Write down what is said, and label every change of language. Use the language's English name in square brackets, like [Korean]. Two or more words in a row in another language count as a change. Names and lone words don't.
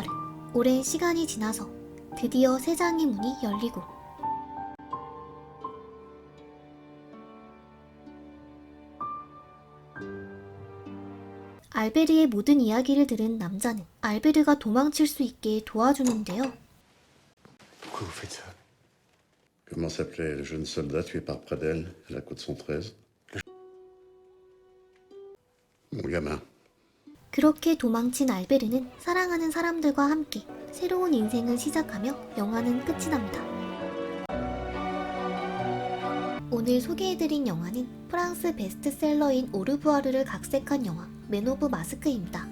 [Korean] 오랜 시간이 지나서 드디어 세장의 문이 열리고 알베르의 모든 이야기를 들은 남자는 알베르가 도망칠 수 있게 도와주는데요. [French] Pourquoi vous faites ça? Comment s'appelait le jeune soldat tué par Pradel à la côte 113? Mon gamin. [Korean] 그렇게 도망친 알베르는 사랑하는 사람들과 함께 새로운 인생을 시작하며 영화는 끝이 납니다. 오늘 소개해드린 영화는 프랑스 베스트셀러인 오르부아르를 각색한 영화 맨 오브 마스크입니다.